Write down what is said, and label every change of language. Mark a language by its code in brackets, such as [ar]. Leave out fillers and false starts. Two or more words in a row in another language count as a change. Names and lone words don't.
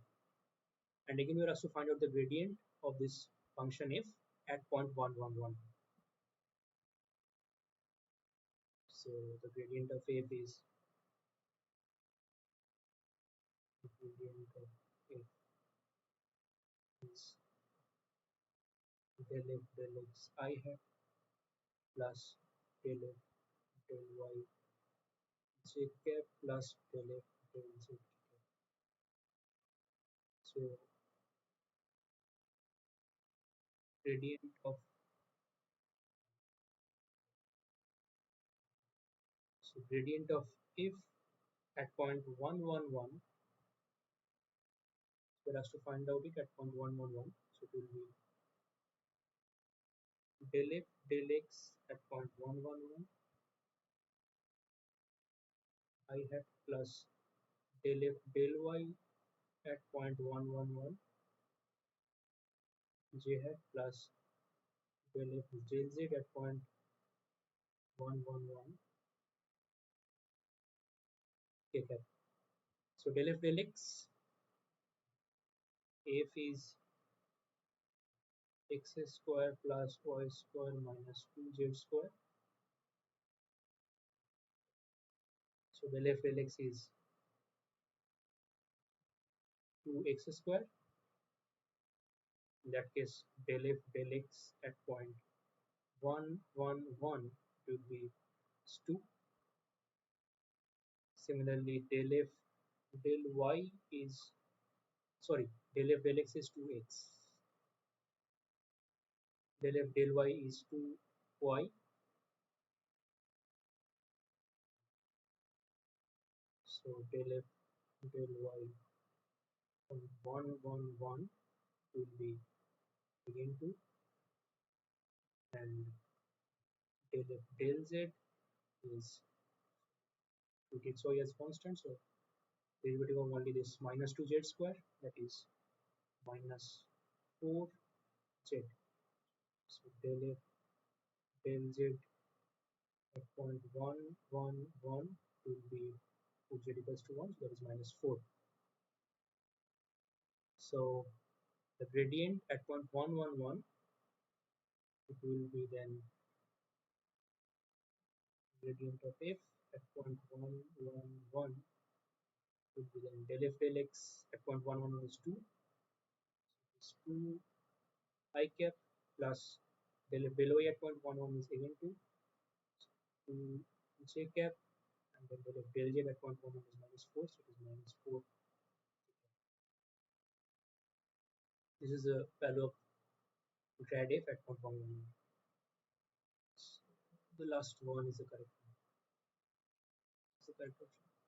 [en] And again we are asked to find out the gradient of this function f at point 1, 1, 1. So the gradient of f is, the gradient of f is del f del x I hat plus del f del y j cap plus del f del z cap. So gradient of, so gradient of f at point 1, 1, 1, we're asked to find out it at point 1, 1, 1. So it will be del f del x at point 1, 1, 1 I hat plus del f del y at point 1, 1, 1 j hat plus del f del z at point 1, 1, 1 k cap. So del f del x, f is x square plus y square minus 2z square. So del f del x is 2x square. In that case, del f del x at point 1, 1, 1 will be 2. Similarly, del f del y is, sorry, del f del x is 2x. Del f del y is 2y. So del f del y from 1, 1, 1 will be again 2, and del f del z is, we take so as constant, so derivative of only this minus 2z square, that is minus 4z. So del f del z at point 1, 1, 1 will be 2z equals to 1, so that is minus 4. So the gradient at point 1, 1, 1, it will be then gradient of f at point 1, 1, 1 will be then del f del x at point 1, 1, 1 is 2. It's 2 I cap plus del f del y at point 1, 1 is again 2. 2 j cap, and then del f del z at point 1, 1 is minus 4, so it is minus 4. This is the value of grad f at point 1, 1, 1. The last one is the correct one. It's the correct option.